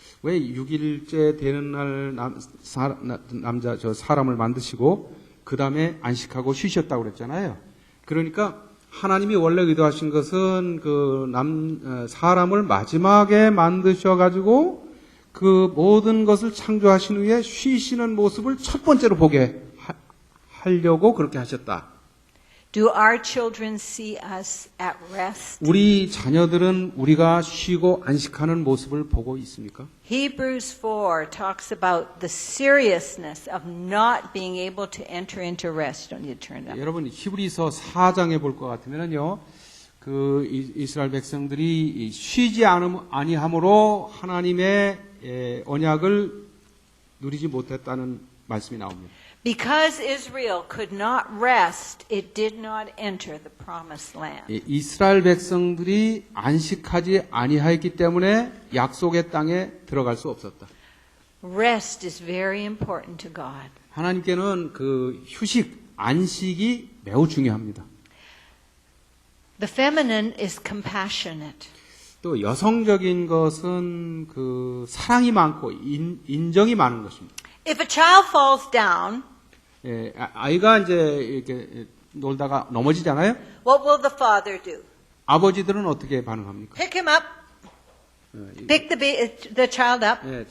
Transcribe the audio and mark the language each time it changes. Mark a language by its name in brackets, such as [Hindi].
[Korean] 왜 6일째 되는 날 남자 저 사람을 만드시고 그 다음에 안식하고 쉬셨다고 그랬잖아요. 그러니까 하나님이 원래 의도하신 것은 사람을 마지막에 만드셔가지고 그 모든 것을 창조하신 후에 쉬시는 모습을 첫 번째로 보게 하려고 그렇게 하셨다. [English] Do our children see us at rest? [Korean] 우리 자녀들은 우리가 쉬고 안식하는 모습을 보고 있습니까? [English] Hebrews 4 talks about the seriousness of not being able to enter into rest. Don't you turn it up? [Korean] 여러분 히브리서 4장에 볼 것 같으면요, 그 이스라엘 백성들이 쉬지 아니함으로 하나님의 언약을 누리지 못했다는 말씀이 나옵니다. [English] Because Israel could not rest, it did not enter the promised land. [Korean] 이스라엘 백성들이 안식하지 아니하였기 때문에 약속의 땅에 들어갈 수 없었다. [English] Rest is very important to God. [Korean] 하나님께는 그 휴식, 안식이 매우 중요합니다. [English] The feminine is compassionate. [Korean] 또 여성적인 것은 그 사랑이 많고 인정이 많은 것입니다. [English] If a child falls down, [Korean] 아이가 이제 이렇게 놀다가 넘어지잖아요. [English] what will the father do? [Korean] 아버지들은 어떻게 반응합니까? [English] Pick him up. Pick the child up.